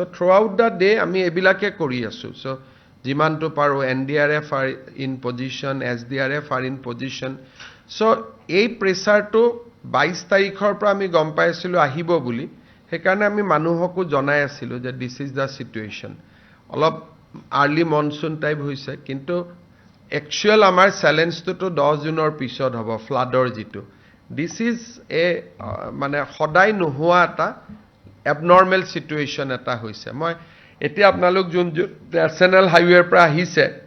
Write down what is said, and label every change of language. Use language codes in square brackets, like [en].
[en] So throughout the day, [as] আমি এবিলাকে কৰি আছো. [en] So [as] যিমানটো পাৰো [en] NDRF are in position, SDRF are in position. [as] So এই প্ৰেছাৰটো 22 তাৰিখৰ পৰা আমি গম পাইছিলো আহিব বুলি সেইকাৰণে আমি মানুহকো জনাই আছিলো যে [en] this is the situation. [as] অলপ আৰ্লি মনসুন টাইপ হৈছে কিন্তু একচুয়াল আমাৰ চ্যালেঞ্জটো 10 জুনৰ পিছত হ'ব ফ্লাডৰ যিটো this is a মানে সদায় নোহোৱা এটা [en] abnormal situation [as] এটা হৈছে মই এতিয়া আপোনালোক যোন নেশনাল হাইৱেৰ পৰা আহিছে